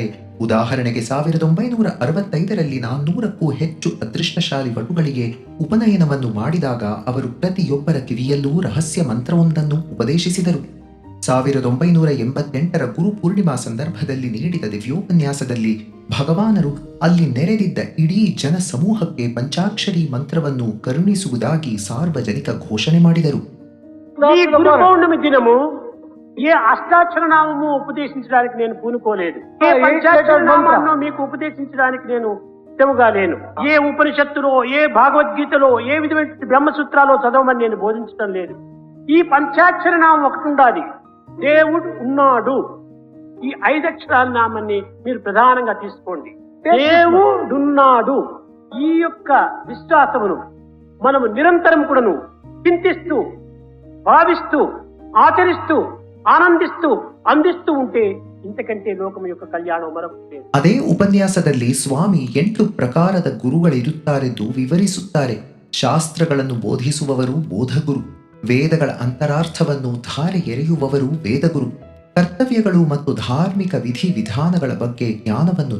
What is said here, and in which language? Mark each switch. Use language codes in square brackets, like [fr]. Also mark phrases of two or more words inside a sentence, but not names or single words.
[kn] ಉದಾಹರಣೆಗೆ 1965ರಲ್ಲಿ 400ಕ್ಕೂ ಹೆಚ್ಚು ಅದೃಷ್ಟಶಾಲಿ ವಟುಗಳಿಗೆ ಉಪನಯನವನ್ನು ಮಾಡಿದಾಗ ಅವರು ಪ್ರತಿಯೊಬ್ಬರ ಕಿವಿಯಲ್ಲೂ ರಹಸ್ಯ ಮಂತ್ರವೊಂದನ್ನು ಉಪದೇಶಿಸಿದರು. 1988ರ ಗುರು ಪೂರ್ಣಿಮಾ ಸಂದರ್ಭದಲ್ಲಿ ನೀಡಿದ ದಿವ್ಯೋಪನ್ಯಾಸದಲ್ಲಿ ಭಗವಾನರು ಅಲ್ಲಿ ನೆರೆದಿದ್ದ ಇಡೀ ಜನ ಸಮೂಹಕ್ಕೆ ಪಂಚಾಕ್ಷರಿ ಮಂತ್ರವನ್ನು ಕರುಣಿಸುವುದಾಗಿ ಸಾರ್ವಜನಿಕ ಘೋಷಣೆ ಮಾಡಿದರು. [te] ఈ గురు పౌర్ణమి దినము ఏ అష్టాక్షర నామము ఉపదేశించడానికి నేను పూనుకోలేదు. ఏ పంచాక్షర నామాన్ని మీకు ఉపదేశించడానికి నేను సిద్ధముగా లేను. ఏ ఉపనిషత్తులో, ఏ భాగవద్గీతలో, ఏ విధమైన బ్రహ్మసూత్రాలో చదవమని నేను బోధించడం లేదు. ఈ పంచాక్షర నామం ఒకటి ఉండాలి. దేవుడు ఉన్నాడు. ఈ 5 అక్షరాల నామాన్ని మీరు ప్రధానంగా తీసుకోండి. దేవుడున్నాడు. ఈ యొక్క విశ్వాసమును మనము నిరంతరం కూడాను చింతిస్తూ, భావిస్తూ, ఆచరిస్తూ, ఆనందిస్తూ, అందిస్తూ ఉంటే ఇంతకంతె లోకమ యొక్క కల్యాణ మరకుత్తె. [kn] ಅದೇ ಉಪನ್ಯಾಸದಲ್ಲಿ ಸ್ವಾಮಿ 8 ಪ್ರಕಾರದ ಗುರುಗಳಿರುತ್ತಾರೆಂದು ವಿವರಿಸುತ್ತಾರೆ. ಶಾಸ್ತ್ರಗಳನ್ನು ಬೋಧಿಸುವವರು ಬೋಧಗುರು, ವೇದಗಳ ಅಂತರಾರ್ಥವನ್ನು ಧಾರೆ ಎರೆಯುವವರು ವೇದಗುರು, ಕರ್ತವ್ಯಗಳು ಮತ್ತು ಧಾರ್ಮಿಕ ವಿಧಿ ವಿಧಾನಗಳ ಬಗ್ಗೆ ಜ್ಞಾನವನ್ನು